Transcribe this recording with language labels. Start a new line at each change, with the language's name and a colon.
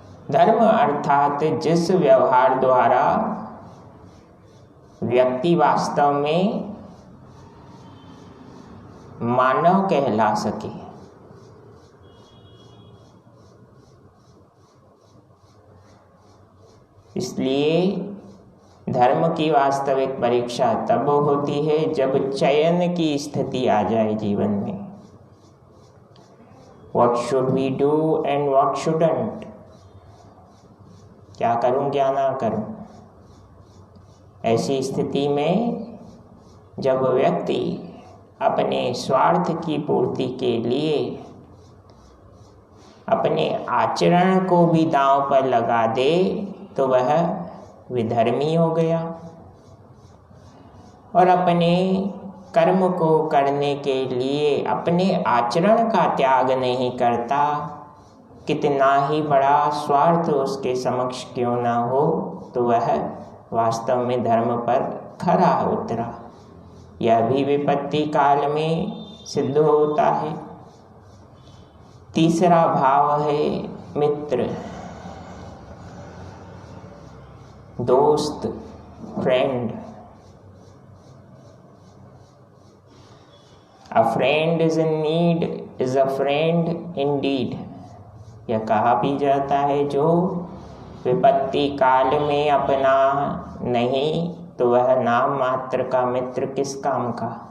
Hindi: धर्म अर्थात जिस व्यवहार द्वारा व्यक्ति वास्तव में मानव कहला सके। इसलिए धर्म की वास्तविक परीक्षा तब होती है जब चयन की स्थिति आ जाए जीवन में।
English: What should we do and what shouldn't?
Hindi: क्या करूं क्या ना करूं? ऐसी स्थिति में जब व्यक्ति अपने स्वार्थ की पूर्ति के लिए अपने आचरण को भी दांव पर लगा दे तो वह विधर्मी हो गया, और अपने कर्म को करने के लिए अपने आचरण का त्याग नहीं करता, कितना ही बड़ा स्वार्थ उसके समक्ष क्यों ना हो, तो वह वास्तव में धर्म पर खरा उतरा। यह भी विपत्ति काल में सिद्ध होता है। तीसरा भाव है मित्र, दोस्त, friend.
English: A friend is in need is a friend indeed।
Hindi: यह कहा भी जाता है, जो विपत्ति काल में अपना नहीं तो वह नाम मात्र का मित्र किस काम का।